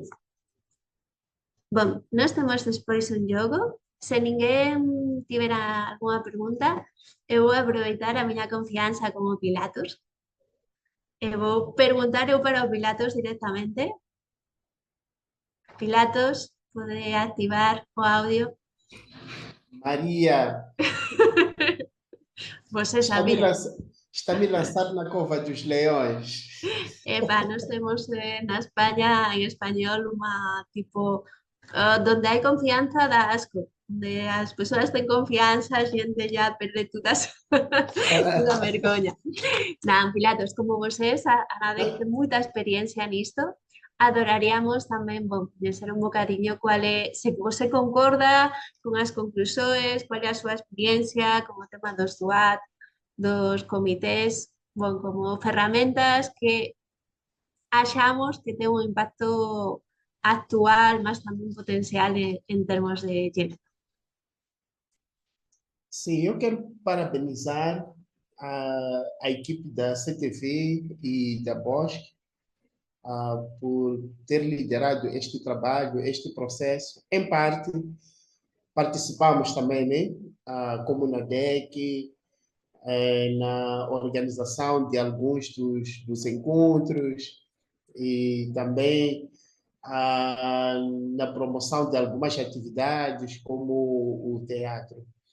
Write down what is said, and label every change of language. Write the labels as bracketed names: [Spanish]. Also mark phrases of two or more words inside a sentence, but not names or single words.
[Galician] Bom, nós temos despois un xogo. Se ninguén tivera algunha pregunta, eu vou aproveitar a miña confianza como Pilatos e vou preguntar eu para o Pilatos directamente. Pilatos, pode activar o audio. Maria, [Portuguese] Você sabia. Está-me lançado na cova dos leões. Epa, nós temos na España, en español, tipo, [Spanish] donde hay confianza da asco. [Galician] Donde as persoas têm confianza, a xente ya perde toda vergoña. Nada, Pilatos, como vocês, agradece moita experiencia nisto. Adoraríamos tamén, bom, coñecer un bocadiño [Portuguese] se você [Galician] concorda con as conclusiones, cuál é a súa experiencia con o tema dos SWAT, dos comités, bom, como ferramentas que achamos que ten un impacto actual, mas tamén potencial en termos de género. [Portuguese] Sim, eu quero parabenizar a equipe da CTV e da Bosch por ter liderado este trabalho, este processo. Em parte, participamos também, né, como na DEC, na organização de alguns dos encontros e também na promoção de algumas atividades, como o teatro.